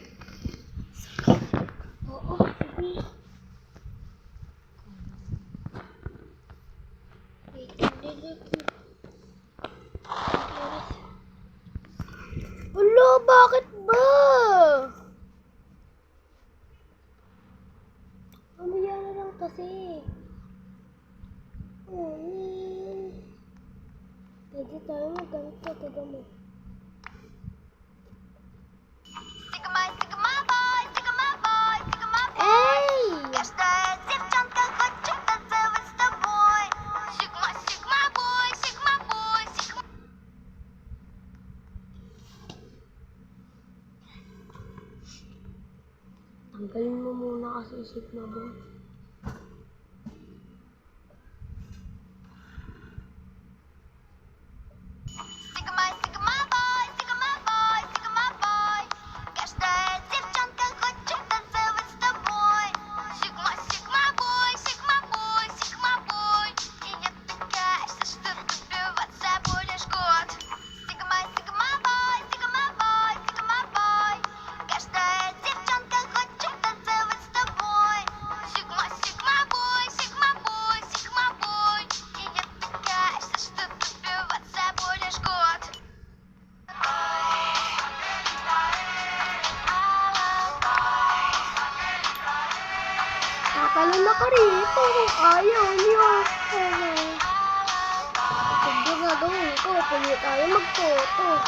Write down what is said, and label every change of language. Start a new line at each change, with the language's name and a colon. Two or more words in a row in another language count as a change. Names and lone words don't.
Filipino: Oo, sige. Wait, Ulo, bakit ba? Mamaya na lang kasi. Pwede tayo magganito. Taga mo.
English: Sigma, Sigma boy, Sigma boy, Sigma boy. Ey!
Russian: Каждая девчонка хочет танцевать с тобой.
English: Sigma, Sigma boy, Sigma boy, Sigma.
Filipino: Tanggalin mo muna kasi isip na ba?
English: Sigma, Sigma boy, Sigma boy, Sigma boy.
Russian: Каждая девчонка хочет танцевать с тобой.
English: Sigma, Sigma boy, Sigma boy, Sigma boy.
Russian: И я такая, что добиваться будешь год.
English: Sigma, Sigma boy, Sigma boy, Sigma boy.
Russian: Каждая девчонка хочет танцевать с тобой.
English: Sigma, Sigma boy, Sigma boy, Sigma boy.
Russian: И я такая, что добиваться будешь год.
Filipino: Tatalon na ka rito kung ayaw niyo. Sige nga gawin ko. Pwede tayo mag-photo.